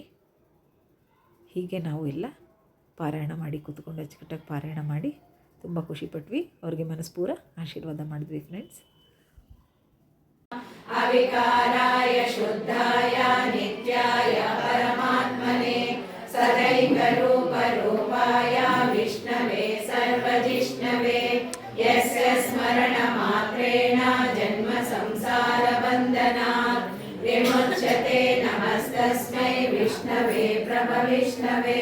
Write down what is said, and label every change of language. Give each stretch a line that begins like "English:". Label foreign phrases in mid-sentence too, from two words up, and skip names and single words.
Kannada: ಹೀಗೆ ನಾವು ಎಲ್ಲ ಪಾರಾಯಣ ಮಾಡಿ ಕೂತ್ಕೊಂಡು ಅಚ್ಚುಕಟ್ಟಾಗಿ ಪಾರಾಯಣ ಮಾಡಿ ತುಂಬ ಖುಷಿಪಟ್ವಿ. ಅವ್ರಿಗೆ ಮನಸ್ಪೂರ ಆಶೀರ್ವಾದ ಮಾಡಿದ್ವಿ ಫ್ರೆಂಡ್ಸ್.
Sanskrit: ಅವಿಕಾರಾಯ ಶುದ್ಧಾಯ ನಿತ್ಯಾಯ ಪರಮಾತ್ಮನೆ ಸದೈವ ರೂಪ ರೂಪಾಯ ವಿಷ್ಣವೇ ಸರ್ವಜಿಷ್ಣವೇ ಯಸ್ಯ ಸ್ಮರಣ ಮಾತ್ರೇಣ ಜನ್ಮ ಸಂಸಾರ ಬಂಧನಾತ್ ವಿಮುಚ್ಯತೆ. ನಮಸ್ತಸ್ಮೈ ವಿಷ್ಣವೇ ಪ್ರಭವಿಷ್ಣವೇ.